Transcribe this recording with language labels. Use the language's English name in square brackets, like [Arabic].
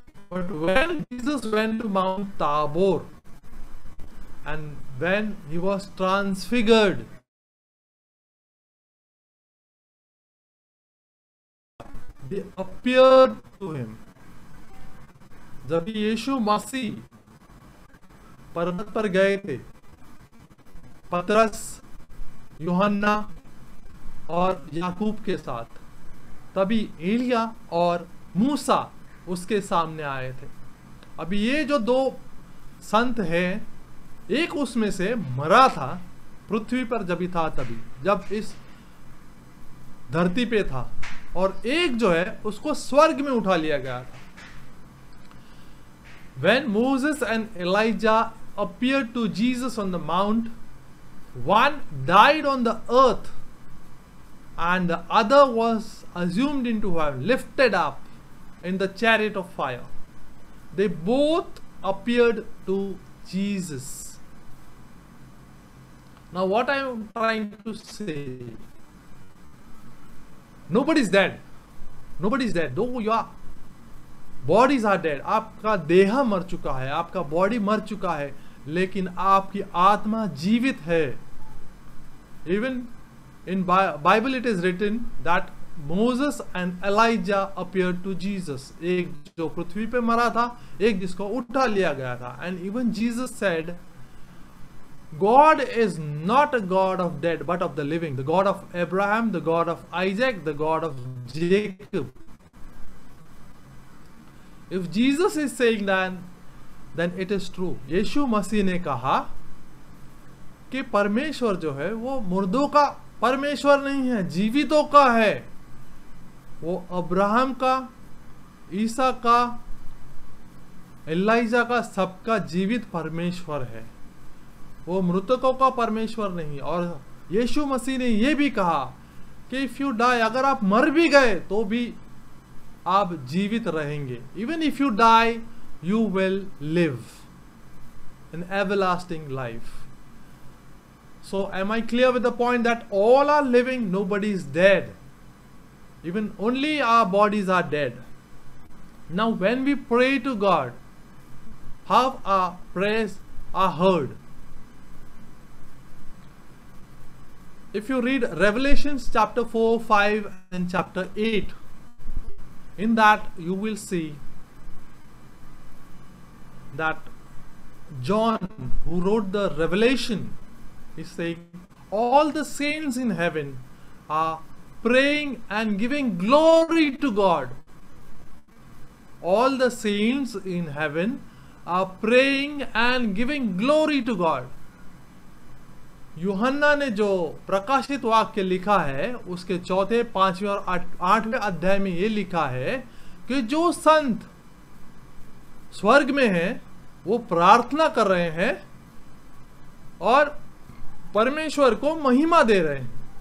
[English] But when Jesus went to Mount Tabor, and when he was transfigured, they appeared to him. [Hindi] जब यीशु मसीह पर्वत पर गए थे, पतरस, यूहन्ना और याकूब के साथ, तभी एलिया और मूसा उसके सामने आए थे। अभी ये जो 2 संत हैं, एक उसमें से मरा था पृथ्वी पर जब ही था, तभी जब इस धरती पे था, और एक जो है उसको स्वर्ग में उठा लिया गया था। [English] When Moses and Elijah appeared to Jesus on the mount, one died on the earth and the other was assumed into heaven, lifted up in the chariot of fire. They both appeared to Jesus. Now what I am trying to say, nobody is dead. Nobody is dead. Though your bodies are dead. [Hindi] आपका देह मर चुका है, आपका body मर चुका है, लेकिन आपकी आत्मा जीवित है। [English] Even in Bible it is written that Moses and Elijah appeared to Jesus. [Hindi] एक जो पृथ्वी पे मरा था, एक जिसको उठा लिया गया था। [English] And even Jesus said, God is not a God of dead but of the living, the God of Abraham, the God of Isaac, the God of Jacob. If Jesus is saying that, then it is true. [Hindi] यीशु मसीह ने कहा कि परमेश्वर जो है वो मुर्दों का परमेश्वर नहीं है, जीवितों का है। वो अब्राहम का, ईसा का, एलिजा का, सबका जीवित परमेश्वर है। वो मृतकों का परमेश्वर नहीं। और यीशु मसीह ने ये भी कहा कि [English] if you die, [Hindi] अगर आप मर भी गए तो भी आप जीवित रहेंगे। [English] Even if you die, you will live an everlasting life. So am I clear with the point that all are living, nobody is dead? Even only our bodies are dead. Now when we pray to God, how our prayers are heard? If you read Revelations chapter 4, 5 and chapter 8, in that you will see that John, who wrote the Revelation, is saying all the saints in heaven are praying and giving glory to God. All the saints in heaven are praying and giving glory to God. [Hindi] यूहन्ना ने जो प्रकाशित वाक्य लिखा है उसके 4, 5वें और 8वें अध्याय में ये लिखा है कि जो संत स्वर्ग में हैं वो प्रार्थना कर रहे हैं और परमेश्वर को महिमा दे रहे हैं।